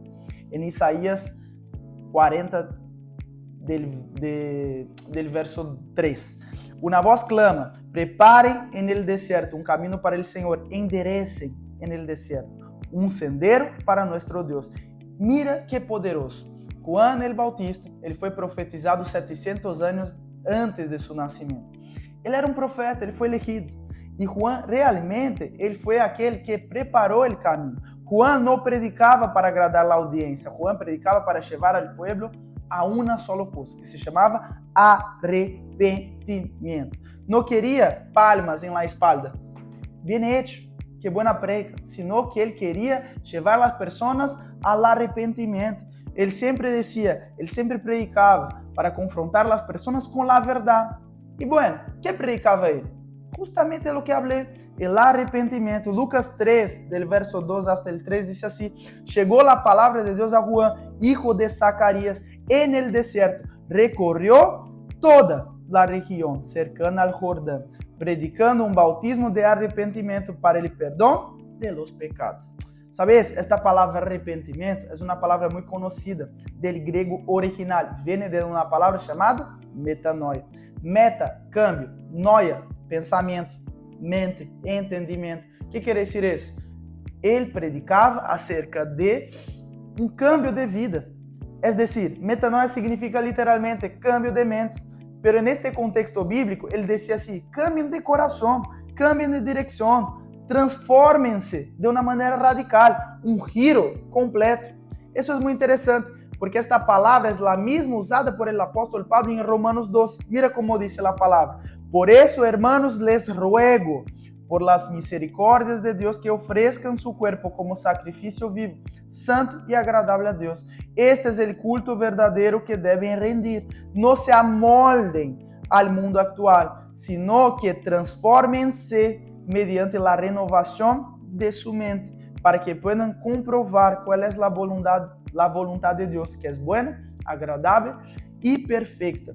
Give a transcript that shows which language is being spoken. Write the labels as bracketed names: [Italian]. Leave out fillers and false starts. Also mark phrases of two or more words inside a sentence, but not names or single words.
[Spanish] En Isaías 40, del verso 3. Una voz clama, preparen en el desierto un camino para el Señor, enderecen en el desierto un sendero para nuestro Dios. Mira qué poderoso. Juan el Bautista, [Portuguese] ele foi profetizado 700 anos antes de seu nascimento. Ele era um profeta, ele foi elegido. E Juan, realmente, ele foi aquele que preparou o caminho. Juan não predicava para agradar a audiência. Juan predicava para levar ao povo a uma sola coisa, que se chamava arrependimento. Não queria palmas em [Spanish] la espalda. Bien hecho, que buena preca. Sino que [Portuguese] ele queria levar as pessoas ao arrependimento. Ele sempre dizia, ele sempre predicava para confrontar as pessoas com a verdade. E bueno, que predicava ele? [Spanish] Justamente lo que hablé, el arrepentimiento. Lucas 3, del verso 2 hasta el 3, dice así, llegó la palabra de Dios a Juan, hijo de Zacarías, en el desierto, recorrió toda la región cercana al Jordán, predicando un bautismo de arrepentimiento para el perdón de los pecados. ¿Sabes? [Portuguese] Esta palavra arrependimento é uma palavra muito conhecida del grego original. Viene de uma palavra chamada metanoia. Meta, cambio. Noia, pensamento. Mente, entendimento. O que quer dizer isso? Ele predicava acerca de um cambio de vida. [Spanish] É decir, metanoia significa literalmente cambio de mente. [Portuguese] Pero neste contexto bíblico, ele dizia assim, cambiem de coração, cambiem de direção, transformem-se de uma maneira radical, um giro completo. Isso é muito interessante, porque esta palavra é a mesma usada [Spanish] por el [Portuguese] apóstolo Pablo em Romanos 12. Mira como diz a palavra. Por isso, [Spanish] hermanos, les ruego, por las misericordias de Dios, que ofrezcan su cuerpo como sacrificio vivo, santo y agradable a Dios. Este es el culto verdadero que deben rendir. No se amolden al mundo actual, sino que transfórmense mediante la renovación de su mente, para que puedan comprobar cuál es la voluntad de Dios, que es buena, agradable y perfecta.